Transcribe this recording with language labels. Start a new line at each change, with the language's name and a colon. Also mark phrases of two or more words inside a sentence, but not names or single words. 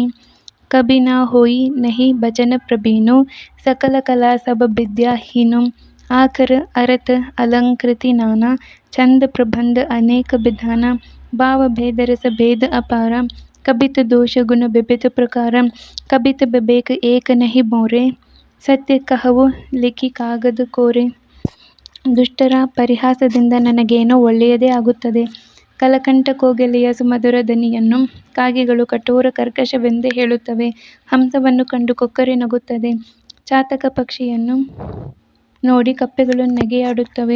Awadhi: कभी न होई नहीं बचन प्रबीनो, सकल कला सब विद्या हीनो. आकर अरत अलंकृति नाना, छंद प्रबंध अनेक विधाना. भाव भेद रस भेद अपारा, कबित दोष गुण विविध प्रकार. कबित विवेक एक नहीं मोरे, सत्य कहವು लिखि कागद कोरे.
Kannada: ದುಷ್ಟರ ಪರಿಹಾಸದಿಂದ ನನಗೇನೋ ಒಳ್ಳೆಯದೇ ಆಗುತ್ತದೆ. ಕಲಕಂಠ ಕೋಗಿಲೆಯ ಸುಮಧುರ ದನಿಯನ್ನು ಕಾಗೆಗಳು ಕಠೋರ ಕರ್ಕಶವೆಂದೇ ಹೇಳುತ್ತವೆ. ಹಂಸವನ್ನು ಕಂಡು ಕೊಕ್ಕರೆ ನಗುತ್ತದೆ. ಚಾತಕ ಪಕ್ಷಿಯನ್ನು ನೋಡಿ ಕಪ್ಪೆಗಳು ನೆಗೆಯಾಡುತ್ತವೆ.